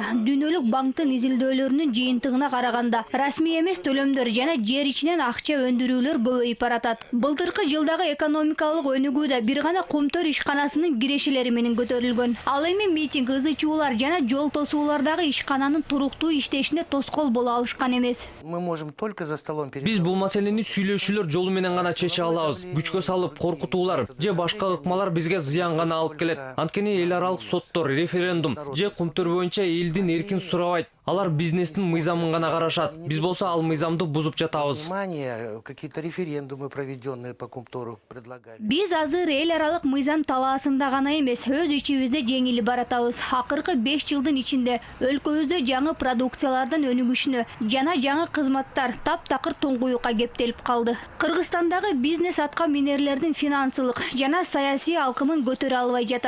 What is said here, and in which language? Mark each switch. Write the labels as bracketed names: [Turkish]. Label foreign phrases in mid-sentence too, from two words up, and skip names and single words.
[Kyrgyz] Дүйнөлүк банктын изилдөөлөрүнүн жыйынтыгына караганда расмий эмес төлөмдөр жана жер ичинен акча өндүрүүлөр көбөйүп баратат. Былтыркы жылдагы экономикалык өнүгүү да бир гана Кумтөр ишканасынын кирешелери менен көтөрүлгөн. Ал эми митинг, ызычуулар жана жол тосуулардагы ишкананын туруктуу иштешине тоскоол боло алышкан эмес. [Russian] Мы можем только за столом [Kyrgyz] Биз бул маселени сүйлөшүүлөр жолу менен гана чече алабыз. Күчкө салып коркутуулар же башка ыкмалар бизге зыян гана алып келет. Анткени эл аралык соттор, референдум же Кумтөр боюнча элдин эркин сурабайт. Алар бизнестин мыйзамын гана карашат. Биз болсо ал мыйзамды бузуп жатабыз. [Russian] Какие-то референдумы, проведенные по Кумтору, предлагали. [Kyrgyz] Биз азыр эл аралык мыйзам талаасында гана эмес, өз ичибизде жеңилип баратабыз. Акыркы 5 жылдын ичинде өлкөбүздө жаңы продукциялардын өнүгүшүнө жана жаңы кызматтар таптакыр туңгуюкка кептелип калды. Кыргызстандагы бизнес атка минерлердин финансылык жана саясий алкымын көтөрө албай жатат.